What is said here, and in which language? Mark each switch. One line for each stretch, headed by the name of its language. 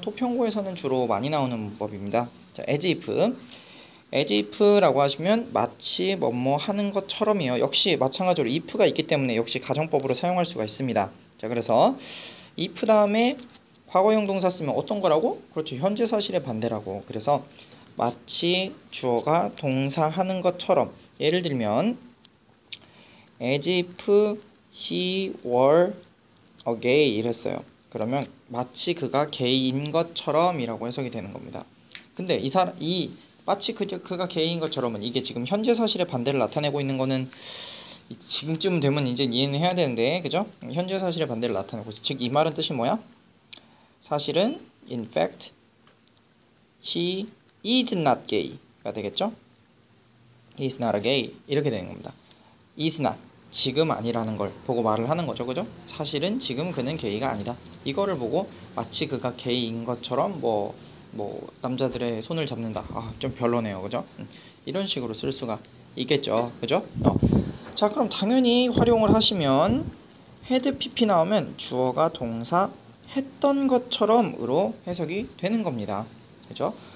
Korean: 토평고에서는 주로 많이 나오는 문법입니다. 자, as if라고 하시면 마치 뭐뭐 하는 것처럼이요. 역시 마찬가지로 if가 있기 때문에 역시 가정법으로 사용할 수가 있습니다. 자, 그래서 if 다음에 과거형 동사 쓰면 어떤 거라고? 그렇죠. 현재 사실의 반대라고. 그래서 마치 주어가 동사 하는 것처럼. 예를 들면
English: as if he were a gay
Korean: 이랬어요. 그러면 마치 그가 게이인 것처럼 이라고 해석이 되는 겁니다. 근데 이 마치 그가 게이인 것처럼은 이게 지금 현재 사실의 반대를 나타내고 있는 거는 지금쯤 되면 이제 이해는 해야 되는데, 그죠? 현재 사실의 반대를 나타내고 있어. 즉 이 말은 뜻이 뭐야? 사실은
English: in fact he is not gay가
Korean: 되겠죠?
English: he is not a gay
Korean: 이렇게 되는 겁니다. is not 지금 아니라는 걸 보고 말을 하는 거죠, 그죠? 사실은 지금 그는 게이가 아니다. 이거를 보고 마치 그가 게이인 것처럼 뭐 남자들의 손을 잡는다. 좀 별로네요, 그죠? 이런 식으로 쓸 수가 있겠죠, 그죠? 자, 그럼 당연히 활용을 하시면 had pp 나오면 주어가 동사 했던 것처럼으로 해석이 되는 겁니다, 그죠?